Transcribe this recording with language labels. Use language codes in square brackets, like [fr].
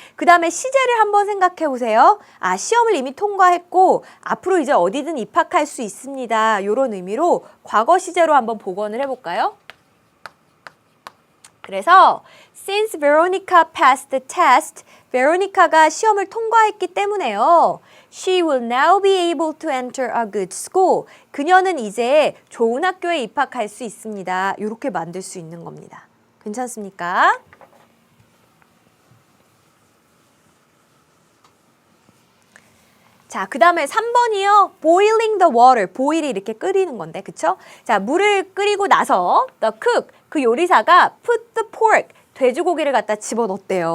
[ko] 그 다음에 시제를 한번 생각해 보세요. 아, 시험을 이미 통과했고 앞으로 이제 어디든 입학할 수 있습니다. 이런 의미로 과거 시제로 한번 복원을 해볼까요? [en] 그래서 since Veronica passed the test, [ko] 베로니카가 시험을 통과했기 때문에요. [en] She will now be able to enter a good school. [ko] 그녀는 이제 좋은 학교에 입학할 수 있습니다. 이렇게 만들 수 있는 겁니다. 괜찮습니까? 자, 그 다음에 3번이요. [en] boiling the water. [ko] boil이 이렇게 끓이는 건데, 그쵸? 자, 물을 끓이고 나서 the cook, 그 요리사가 [en] put the pork, [ko] 돼지고기를 갖다 집어넣었대요.